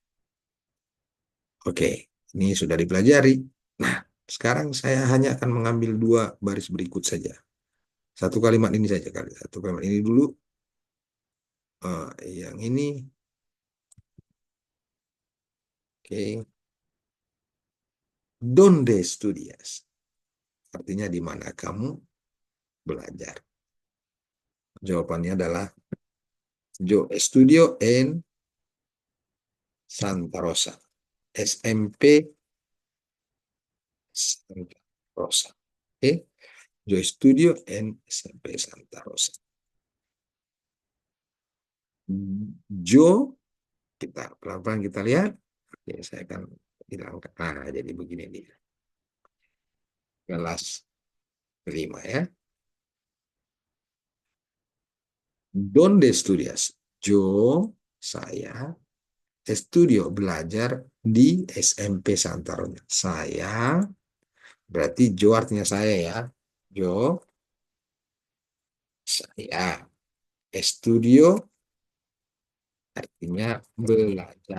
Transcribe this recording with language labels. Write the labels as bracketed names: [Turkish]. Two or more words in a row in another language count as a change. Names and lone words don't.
[Indonesian] Oke, ini sudah dipelajari. Nah, sekarang saya hanya akan mengambil dua baris berikut saja. Satu kalimat ini saja kali. Satu kalimat ini dulu. Yang ini, oke. [Spanish] Donde estudias? [Indonesian] Artinya di mana kamu belajar? Jawabannya adalah [Spanish] yo estudio en Santa Rosa. [Indonesian] SMP Santa Rosa. [Spanish] Oke, yo estudio en SMP Santa Rosa. [Indonesian] Yo, kita pelan-pelan kita lihat. Oke, saya akan hilangkan. Nah, jadi begini nih. Kelas kelima ya. [Spanish] Donde estudias? [Indonesian] Yo, saya, estudio, belajar di SMP Santa Rosa. Saya, berarti yo artinya saya ya. Yo, saya. Estudio artinya belajar.